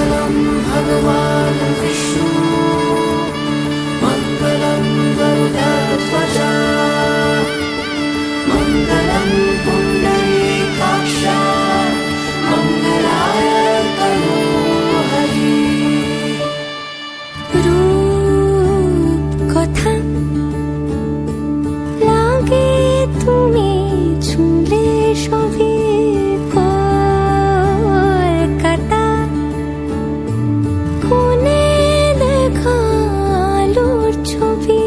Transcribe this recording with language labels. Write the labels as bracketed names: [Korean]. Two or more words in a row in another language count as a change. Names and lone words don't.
[Sanskrit] भगवान् विष्णु मङ्गलं गरुडध्वजा मङ्गलं पुण्डरीकाक्ष मङ्गलाय तनोहरि [Bangla] রূপ কথা লাগে তুমি ছুঁলে সবই কলকাতা কোণে দেখা আলোর ছবি